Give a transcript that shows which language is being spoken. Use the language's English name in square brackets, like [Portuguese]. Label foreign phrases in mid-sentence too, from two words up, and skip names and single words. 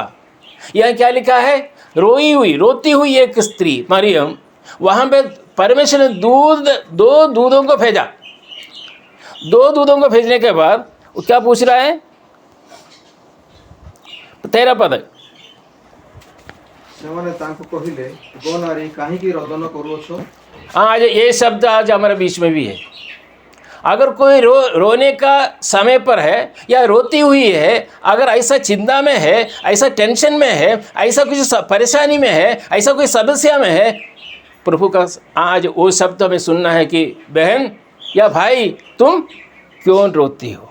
[Hindi] यहाँ क्या लिखा है? रोती हुई एक स्त्री मरियम, वहाँ पे परमेश्वर ने 2 दूतों को भेजा। 2 दूतों को भेजने के बाद वो क्या पूछ रहा है? 13 पद। [Odia] ସେମାନେ ତାଙ୍କୁ କହିଲେ, ଗो ନାରୀ କାହିଁକି ରୋଦନ କରୁଅଛ? [Hindi] आज ये शब्द आज हमारे बीच में भी है। अगर कोई रोने का समय पर है या रोती हुई है, अगर ऐसा चिंता में है, ऐसा टेंशन में है, ऐसा कुछ परेशानी में है, ऐसा कोई समस्या में है, प्रभु का आज वो शब्द हमें सुनना है कि बहन या भाई तुम क्यों रोती हो?